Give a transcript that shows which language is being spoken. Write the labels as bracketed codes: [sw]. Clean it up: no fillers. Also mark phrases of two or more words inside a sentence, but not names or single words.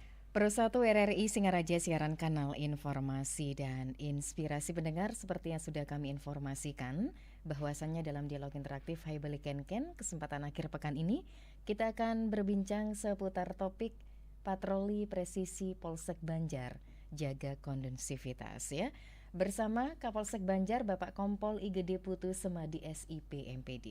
[id] Pro 1 RRI Singaraja siaran kanal informasi dan inspirasi pendengar seperti yang sudah kami informasikan bahwasannya dalam dialog interaktif Hai Balik Ken kesempatan akhir pekan ini kita akan berbincang seputar topik patroli presisi Polsek Banjar jaga kondusivitas ya bersama Kapolsek Banjar Bapak Kompol IGD Putu Semadi SIP MPD.